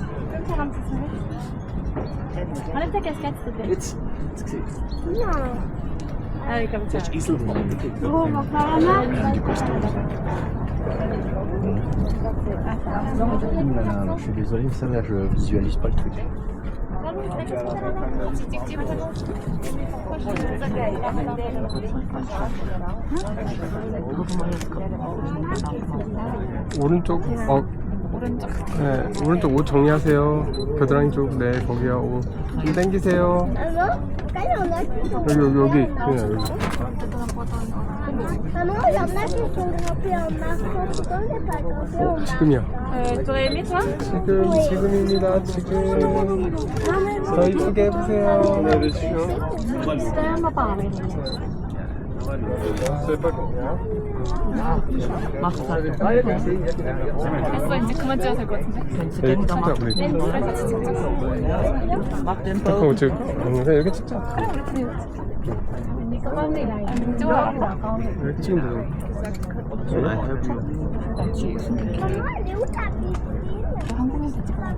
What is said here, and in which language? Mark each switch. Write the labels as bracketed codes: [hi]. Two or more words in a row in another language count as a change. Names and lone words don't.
[fr] Enlève ta casquette, s'il te plaît. Non. Allez, comme ça. Bon, on va faire la main. Je suis désolé, mais ça là, je visualise pas le truc. [ko] 오른쪽 네, 오른쪽 옷 정리하세요. 겨드랑이 쪽. 네, 거기요. 옷 좀 당기세요. [fr] Maman, quand il y en a qui sont... [ko] 여기 그냥 여기. [fr] Maman, il y en a qui sont grimpés en marchant. Pourquoi on n'est pas grimpé en marchant? [ko] 지금이야. [fr] T'aurais aimé, toi? [ko] 지금입니다. 지금. 더 이쁘게 해보세요. 네, 됐어, 이제 그만 찍어도 될 것 같은데. 네, 찍자 우리. 같이 찍자. 잠깐 그냥 이렇게 찍자. 좋아. 이렇게 찍으면 되잖아. [fr] Maman, elle est où ta piscine?